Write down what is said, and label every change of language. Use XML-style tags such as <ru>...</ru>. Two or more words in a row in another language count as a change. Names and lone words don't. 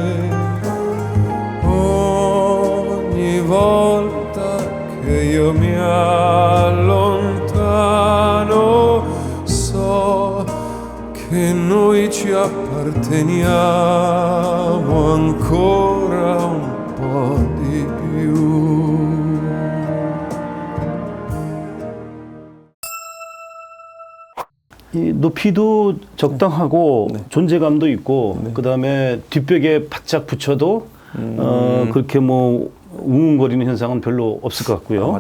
<it>Ogni volta che io mi allontano so che noi ci apparteniamo ancora un po' di più.</it> <ko>이 높이도 적당하고 존재감도 있고 그다음에 뒷벽에 바짝 붙여도 그렇게 뭐 웅웅거리는 현상은 별로 없을 것 같고요.</ko>